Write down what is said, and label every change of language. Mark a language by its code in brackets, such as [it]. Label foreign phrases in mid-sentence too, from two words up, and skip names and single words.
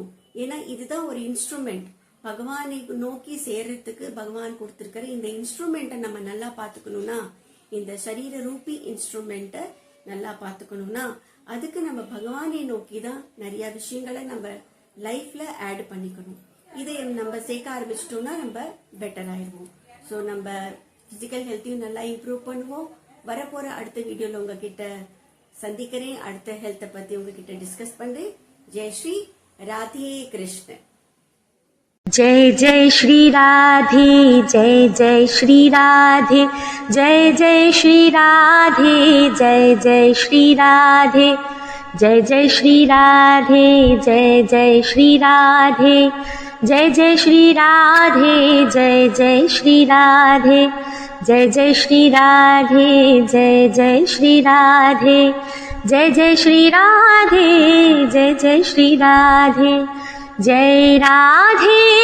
[ta] ஏன்னா இதுதான் ஒரு இன்ஸ்ட்ருமெண்ட், பகவானை நோக்கி சேர்றதுக்கு பகவான் கொடுத்திருக்கிற இந்த இன்ஸ்ட்ருமெண்ட்டை நம்ம நல்லா பாத்துக்கணும்னா, இந்த சரீர ரூபி இன்ஸ்ட்ருமெண்ட்டை நல்லா பாத்துக்கணும்னா அதுக்கு நம்ம பகவானை நோக்கி தான் நிறைய விஷயங்களை நம்ம லைஃப்ல ஆட் பண்ணிக்கணும். இதை நம்ம சேர்க்க ஆரம்பிச்சிட்டோம்னா நம்ம பெட்டர் ஆயிடுவோம். ஸோ நம்ம [en] physical health [ta] நல்லா இம்ப்ரூவ் பண்ணுவோம். வரப்போற அடுத்த வீடியோல உங்ககிட்ட சந்திக்கிறேன். அடுத்த ஹெல்த்தை பத்தி உங்ககிட்ட டிஸ்கஸ் பண்றேன். [hi] जय श्री राधे कृष्ण। जय जय श्री राधे, जय जय श्री राधे, जय जय श्री राधे, जय जय श्री राधे, जय जय श्री राधे, जय जय श्री राधे, जय जय श्री राधे, जय जय श्री राधे, जय जय श्री राधे, जय जय श्री राधे, जय जय श्री राधे, जय जय श्री राधे, जय राधे,